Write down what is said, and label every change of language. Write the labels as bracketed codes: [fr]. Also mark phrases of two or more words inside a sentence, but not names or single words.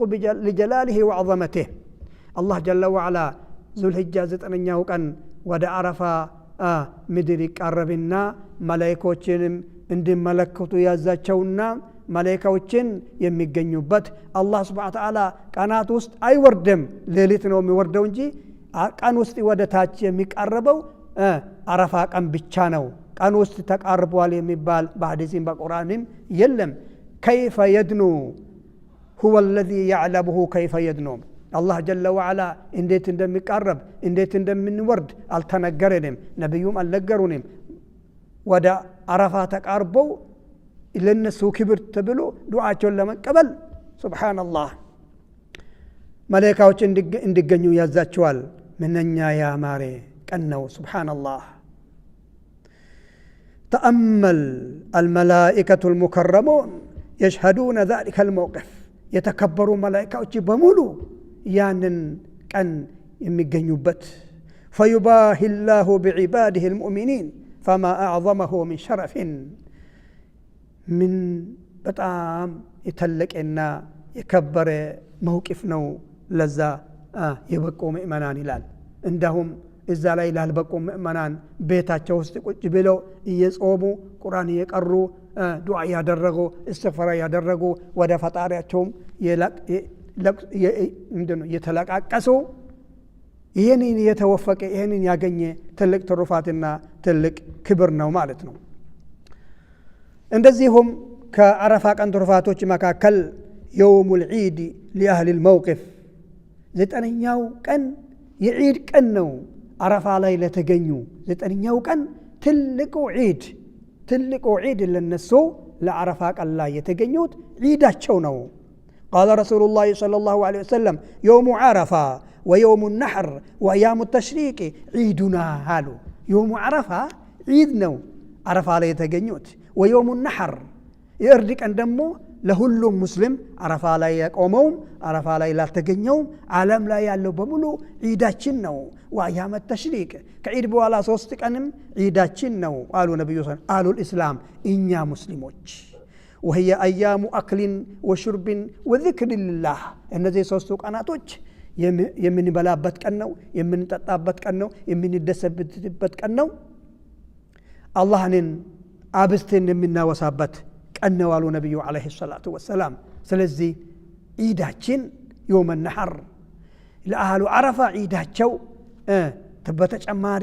[ar] لجلاله وعظمته الله جل وعلا [am] ዙልሂጃ ዘጠነኛው ቀን ወደ አረፋ ምድር ይቃረብና መላእክቶችንም እንዲመለከቱ ያዛቸውና መላእክቶችን የሚገኙበት አላህ Subhanahu [ar] وتعالى [am] ቀናት ውስጥ አይወርድም ሌሊት ነው የሚወርደው እንጂ ቀን ውስጥ ወደ ታች የሚቃረበው አረፋ ቀን ብቻ ነው። ቀን ውስጥ ተቃርቧል የሚባል በሐዲስም በቁርአንም የለም። [ar] كيف يدنو هو الذي يعلمه كيف يدنو الله جل وعلا [am] እንዴት እንደሚቃረብ እንዴት እንደምንወርድ አልተነገረንም። ነብዩም አልነገሩንም። ወደ አረፋ ተቃርበው ለነሱ ክብር ተብሎ ዱዓቸውን ለመቀበል ሱብሃንአላህ መላእክቶች እንዲገኙ ያዛቸዋል። ምንኛ ያማረ ቀን ነው። ሱብሃንአላህ [ar] ተአመል الملائكة المكرمون يشهدون ذلك الموقف يتكبروا ملائكة [am] በሙሉ ያንን ቀን የሚገኙበት [ar] فيباهي الله بعباده المؤمنين فما أعظمه من شرف [am] من በጣም የተለቀና የከበረ መውቂፍ ነው ለዛ የበቁ ምእመናን ይላል። እንደውም እዛ ላይ ላልበቁ ምእመናን ቤታቸው ውስጥ ቁጭ ብለው እየጾሙ ቁርአን እየቀሩ ዱዓ ያደረጉ እስትግፋር ያደረጉ ወደ ፈጣሪያቸውም የተለቃቀሱ ይሄንን የተወፈቀ ይሄንን ያገኘ ትልቅ ትሩፋትና ትልቅ ክብር ነው ማለት ነው። እንደዚሁም ከአረፋ ቀን ትሩፋቶች መካከል [ar] يوم العيد لأهل الموقف [am] ዘጠነኛው ቀን የዒድ ቀን ነው። አረፋ ላይ ለተገኙ ዘጠነኛው ቀን ትልቁ ዒድ ለነሱ ለአረፋ ቀን ላይ የተገኙት ዒዳቸው ነው። [ar] قال رسول الله صلى الله عليه وسلم يوم عرفة ويوم النحر وأيام التشريق عيدنا هالو يوم عرفة عيد [am] ነው አረፋ ላይ የተገኙት [ar] ويوم النحر يردك أن دمو [am] ለሁሉም ሙስሊም አረፋ ላይ ያቆመው አረፋ ላይ ላተገኘው ዓለም ላይ ያለው በሙሉ ዒዳችን ነው። [ar] وأيام التشريق [am] ከዒድ በኋላ 3 ቀንም ዒዳችን ነው አሉ ነብዩ [ar] صلى الله عليه وسلم [am] ኢስላም እኛ ሙስሊሞች [ar] وهي ايام اكل وشرب وذكر لله [am] እነዚህ 3 ቀናቶች የምንበላበት ቀን ነው፣ የምንጠጣበት ቀን ነው፣ የምንደሰትበት ቀን ነው፣ አላህን አብስተን የምናወሳበት ቀን ነው አሉ ነብዩ [ar] عليه الصلاة والسلام። [am] ስለዚህ ዒዳችን [ar] يوم النحر [am] ለአህሉ አረፋ ዒዳቸው በተጨማሪ